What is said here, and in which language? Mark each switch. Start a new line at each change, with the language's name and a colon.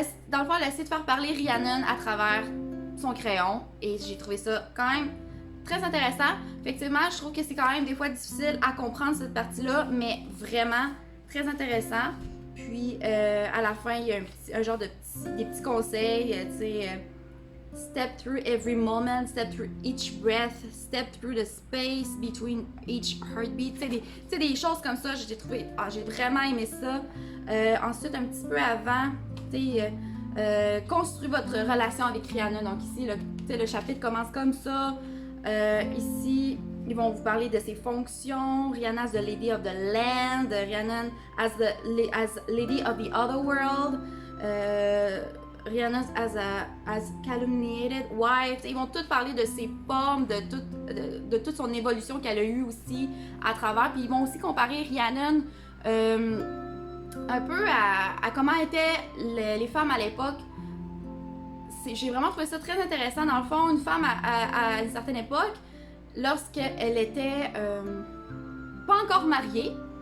French: Dans le fond, elle a essayé de faire parler Rhiannon à travers son crayon et j'ai trouvé ça quand même très intéressant. Effectivement, je trouve que c'est quand même des fois difficile à comprendre cette partie-là, mais vraiment très intéressant. Puis à la fin, il y a un genre des petits conseils, tu sais.
English: Step through every moment, step through each breath, step through the space between each heartbeat.
French: Tu sais, des choses comme ça, j'ai vraiment aimé ça. Ensuite, un petit peu avant, tu sais, construire votre relation avec Rhiannon. Donc ici, le chapitre commence comme ça. Ici, ils vont vous parler de ses fonctions.
English: Rhiannon as the Lady of the Land, Rhiannon as Lady of the Otherworld. Rhiannon as calumniated wife.
French: Ils vont tous parler de ses formes, de toute son évolution qu'elle a eue aussi à travers. Puis ils vont aussi comparer Rhiannon un peu à comment étaient les femmes à l'époque. J'ai vraiment trouvé ça très intéressant. Dans le fond, une femme à une certaine époque, lorsqu'elle était pas encore mariée,